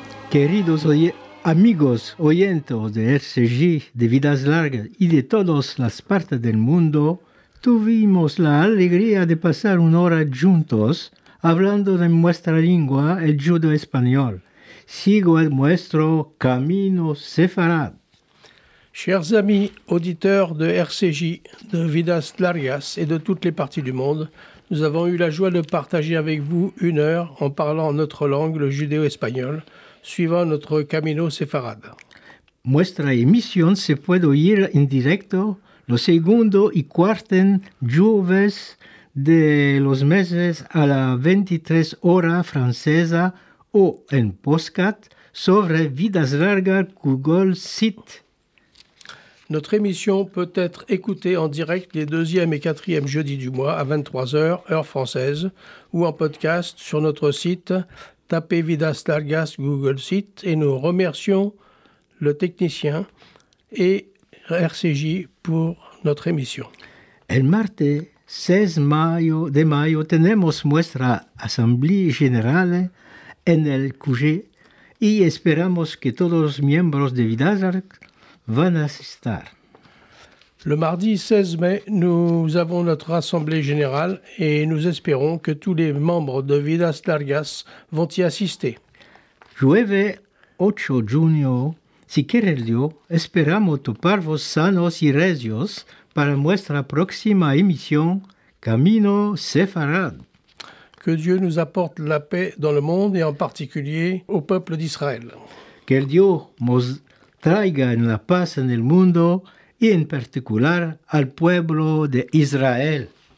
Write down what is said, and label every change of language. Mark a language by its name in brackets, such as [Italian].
[Spanish] Queridos amigos oyentes de RCJ, de Vidas Largas y de todas las partes del mundo, tuvimos la alegría de pasar una hora juntos hablando de nuestra lengua, el judo español. Sigo el nuestro camino sefarad. [French] Chers amis auditeurs de RCJ, de Vidas Largas et de toutes les parties du monde, nous avons eu la joie de partager avec vous 1 heure en parlant notre langue, le judéo-espagnol, suivant notre camino séfarade. [Spanish] nuestra emisión se puede oír en directo los segundo y cuarto jueves de los meses a las 23 horas francesa o en podcast sobre Vidas Largas Google Site. [French] Notre émission peut être écoutée en direct les 2e et 4e jeudis du mois à 23h, heure française, ou en podcast sur notre site. Tapez Vidas Largas Google Site et nous remercions le technicien et RCJ pour notre émission. [Spanish] El martes 6 de mayo tenemos nuestra Asamblea General en el QG y esperamos que todos los miembros de Vidas Largas van a asistir. [French] Le mardi 16 mai, nous avons notre assemblée générale et nous espérons que tous les membres de Vidas Largas vont y assister. [Spanish] Jueves 8 de junio, si quiere Dios, esperamos toparvos sanos y regios para nuestra próxima emisión Camino Sefarad. [French] Que Dieu nous apporte la paix dans le monde et en particulier au peuple d'Israël. [Spanish] Que Dios nos traiga en la paz en el mundo y en particular al pueblo de Israel.